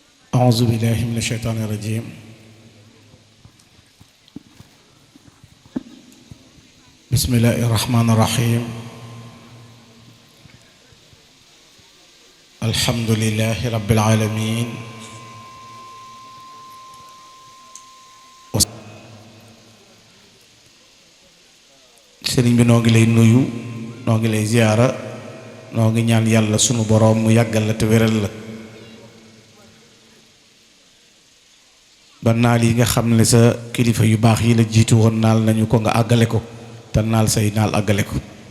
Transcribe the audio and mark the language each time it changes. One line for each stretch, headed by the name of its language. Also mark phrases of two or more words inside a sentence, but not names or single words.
Arabic: أعوذ بالله من الشيطان الرجيم بسم الله الرحمن الرحيم الحمد لله رب العالمين
Wolof: sëriñ bi noo ngi lay nuyu noo ngi lay ziyaara noo ngi ñaan yàlla sunu boroom mu yàggal la te wéral la ba naal yi nga xam ne sa kilifa yu baax yi la jiitu woon naal nañu ko nga àggale ko te naal say naal àggale ko